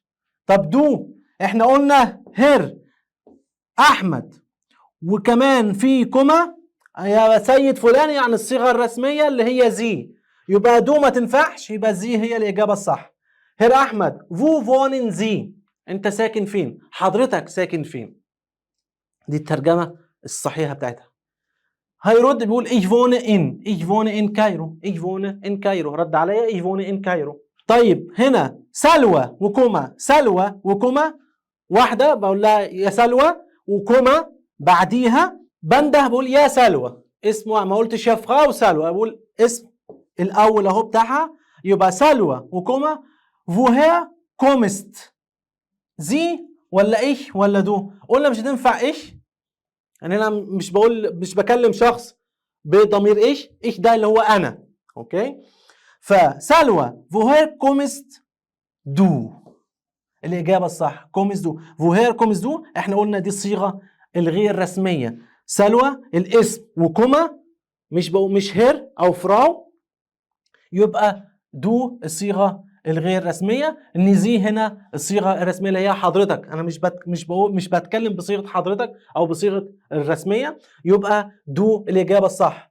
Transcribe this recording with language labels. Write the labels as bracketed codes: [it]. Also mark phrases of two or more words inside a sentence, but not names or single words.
[ar] طب دو، احنا قلنا هير احمد وكمان في كوما يا سيد فلان، يعني الصيغه الرسميه اللي هي زي، يبقى دو ما تنفعش، يبقى زي هي الاجابه الصح. هير احمد [de] wo wohnen Sie, [ar] انت ساكن فين، حضرتك ساكن فين. دي الترجمه الصحيحه بتاعتها. هيرد بيقول [de] ich wohne in كايرو، ich wohne in كايرو. [ar] رد عليا [de] ich wohne in كايرو. [ar] طيب هنا سلوى وكوما، سلوى وكوما واحده بقول لها يا سلوى، وكوما بعديها بنده بقول يا سلوى. اسمه ما قلتش يا فراو سلوى، بقول اسم الاول اهو بتاعها. يبقى سلوى وكوما [de] woher kommst [ar] زي ولا ايش ولا دو. قلنا مش هتنفع ايش، يعني انا مش بكلم شخص بضمير ايش، ايش ده اللي هو انا. اوكي، فسلوى [de] woher kommst du [ar] الاجابه الصح [de] kommst du. woher kommst du [ar] احنا قلنا دي الصيغه الغير رسميه. سلوى الاسم وكوما مش هير او فراو، يبقى دو الصيغه الغير رسميه. ان زي هنا الصيغه الرسميه اللي هي حضرتك. انا مش بتكلم بصيغه حضرتك او بصيغه الرسميه، يبقى دو الاجابه الصح.